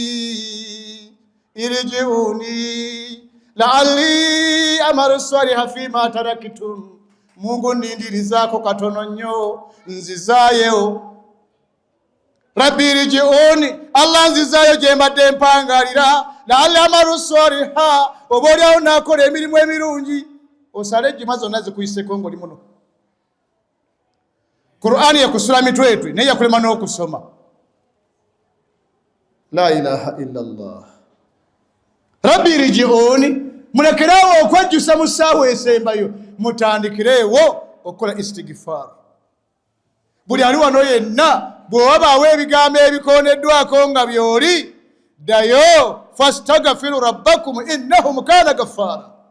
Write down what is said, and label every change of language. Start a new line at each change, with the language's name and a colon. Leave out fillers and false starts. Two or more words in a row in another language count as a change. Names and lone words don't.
Arabic: ارجعون لعلي أعمل صالحا فيما تركت
Ganda: Mungu ndindirizaako katono nnyo nzizaayo
Arabic: رب ارجعون
Ganda: Allah nzizaayo gye mbadde mpangalira
Arabic: لعلي أعمل صالحا
Ganda: oba oliawo naakola emirimu emirungi osale ejjuma zonna zikuyiseko ng'oli muno Qur'ani yakusula mitwetwe naye yakulema n'okusoma
Arabic: لا إله إلا الله رب ارجعون
Ganda: mulekerawo okwejjusa mu ssaawa esembayo mutandikireewo okukola istighfar buli ali wano yenna bw'owabaawo ebigambo ebikooneddwako nga by'oli ddayo
Arabic: فاستغفروا ربكم إنه كان غفارا